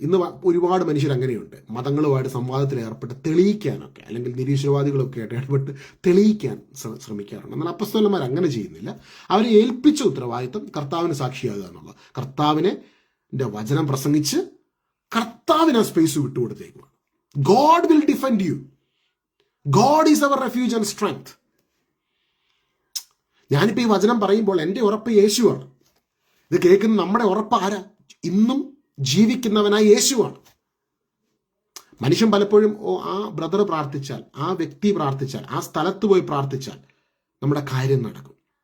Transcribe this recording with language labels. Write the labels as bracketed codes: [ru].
[ml] ഇന്ന് ഒരുപാട് മനുഷ്യർ അങ്ങനെയുണ്ട്, മതങ്ങളുമായിട്ട് സംവാദത്തിൽ ഏർപ്പെട്ട് തെളിയിക്കാനൊക്കെ അല്ലെങ്കിൽ നിരീശ്വരവാദികളൊക്കെ ആയിട്ട് ഇടപെട്ട് തെളിയിക്കാൻ ശ്രമിക്കാറുണ്ട്. എന്നാൽ അപ്പസ്തോലന്മാർ അങ്ങനെ ചെയ്യുന്നില്ല. അവരെ ഏൽപ്പിച്ച ഉത്തരവാദിത്വം കർത്താവിന് സാക്ഷിയാകുക എന്നുള്ളത്. കർത്താവിനെ വചനം പ്രസംഗിച്ച് കർത്താവിന് ആ space വിട്ടുകൊടുത്തേക്കുവാണ്. [en] God will defend you. God is our refuge and strength. [ml] ഞാനിപ്പോൾ ഈ വചനം പറയുമ്പോൾ എൻ്റെ ഉറപ്പ് യേശുവാണ്. ഇത് കേൾക്കുന്ന നമ്മുടെ ഉറപ്പ് ആരാ? ഇന്നും ജീവിക്കുന്നവനായ യേശുവാണ്. മനുഷ്യൻ പലപ്പോഴും ആ ബ്രദർ പ്രാർത്ഥിച്ചാൽ, ആ വ്യക്തി പ്രാർത്ഥിച്ചാൽ, ആ സ്ഥലത്ത് പോയി പ്രാർത്ഥിച്ചാൽ നമ്മുടെ കാര്യം നടക്കും.